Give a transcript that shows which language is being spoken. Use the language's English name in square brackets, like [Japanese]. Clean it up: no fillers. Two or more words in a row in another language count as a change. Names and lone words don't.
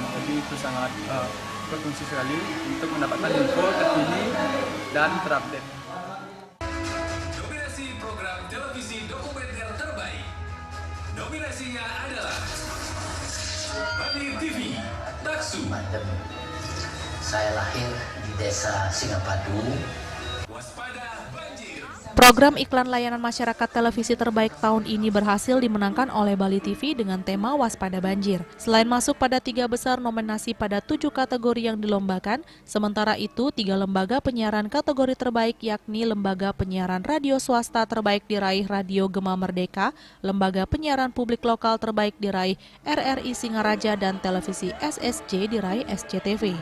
[Indonesian] Jadi itu sangat berfungsi sekali untuk mendapatkan info terkini dan terupdate. Nominasi program televisi dokumenter terbaik. Nominasinya adalah Bali TV, Taksu. Saya lahir di desa Singapadu. Waspada banjir. Program iklan layanan masyarakat televisi terbaik tahun ini berhasil dimenangkan oleh Bali TV dengan tema Waspada Banjir. Selain masuk pada 3 besar nominasi pada 7 kategori yang dilombakan, sementara itu 3 lembaga penyiaran kategori terbaik yakni Lembaga Penyiaran Radio Swasta terbaik diraih Radio Gema Merdeka, Lembaga Penyiaran Publik Lokal terbaik diraih RRI Singaraja, dan Televisi SSJ diraih SCTV.